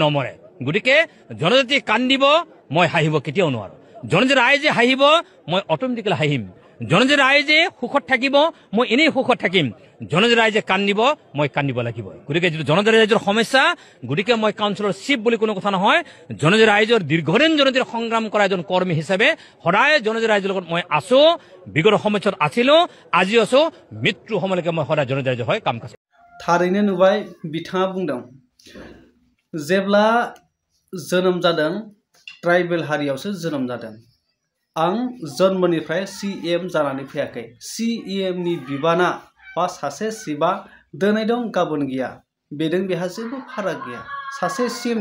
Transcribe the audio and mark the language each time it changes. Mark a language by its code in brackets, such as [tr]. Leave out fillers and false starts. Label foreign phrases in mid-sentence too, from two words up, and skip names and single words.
[as] নমৰে গতিকে জনজাতি কান্দিব মই হাঁহিব কেতিয়াও নোৱাৰো জনজাতি ৰাইজে হাঁহিব মই অট'মেটিক্যালি হাঁহিম জনজাতি ৰাইজে সুখত থাকিব মই এনেই সুখত থাকিম জনজাতি ৰাইজে কান্দিব মই কান্দিব লাগিব গতিকে যিটো জনজাতি ৰাইজৰ সমস্যা গতিকে মই কাউন্সিলৰ চিফ বুলি কোনো কথা নহয় জনজাতি ৰাইজৰ দীৰ্ঘদিন জনজাতিৰ সংগ্ৰাম কৰা এজন কৰ্মী হিচাপে সদায় জনজাতি ৰাইজৰ লগত মই আছো বিগত সময়ত আছিলো আজি আছো মৃত্যু সময়লৈকে মই সদায় জনজাতি ৰাইজৰ হয় কাম কাজ [brx] थारैनो नुबाय बिथाङा बुंदों जेब्ला जोनोम जादों ट्राइबेल हारियावसो जोनोम जादों आं जन्मनिफ्राय CEM जानानै फैयाखै CEM नि बिबाना बा सासे सिबा दिनै दं गाबोन गैया बेजों बेहा जेबो फाराग गैया सासे CEM